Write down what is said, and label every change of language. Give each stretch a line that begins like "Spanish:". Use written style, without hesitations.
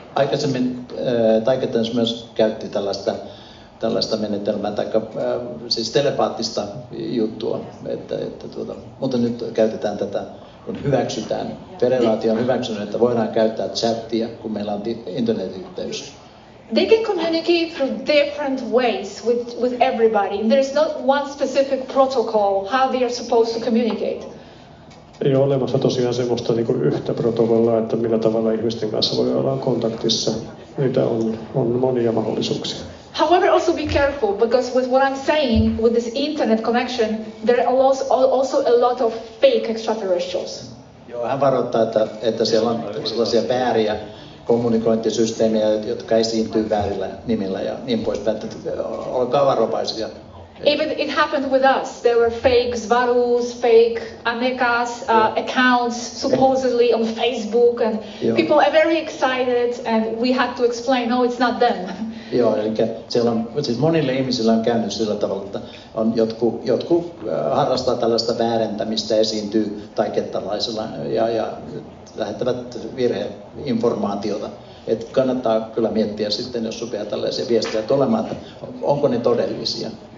Finnish: Aikaisemmin Taygeteans myös käytti tällaista menetelmää, siis telepaattista juttua, mutta nyt käytetään tätä, kun hyväksytään. Federaatio on hyväksynyt, että voidaan käyttää chattia, kun meillä on internetyhteys.
English: They can communicate through different ways with everybody. There's not one specific protocol how they are supposed to communicate.
Finnish: Ei ole olemassa tosiaan semmoista niin kuin yhtä protokollaa, että millä tavalla ihmisten kanssa voi olla kontaktissa. Niitä on monia mahdollisuuksia.
English: However, also be careful, because with what I'm saying, with this internet connection, there are also a lot of fake extraterrestrials.
Finnish: Joo, hän varoittaa, että siellä on sellaisia vääriä kommunikointisysteemejä, jotka esiintyy väärillä nimillä ja niin poispäin. Olkaa varovaisia.
English: Even it happened with us. There were fake Svarus, fake Anekas accounts supposedly on Facebook, and people are very excited, and we had to explain, no, it's not them.
Finnish: Joo, eli siellä on, siis monille ihmisillä on käynyt sillä tavalla, että on jotkut harrastaa tällaista väärentämistä, esiintyy taikettalaisella ja lähettävät virheinformaatiota. Että kannattaa kyllä miettiä sitten, jos rupeaa tällaisia viestejä tulemaan, että onko ne todellisia.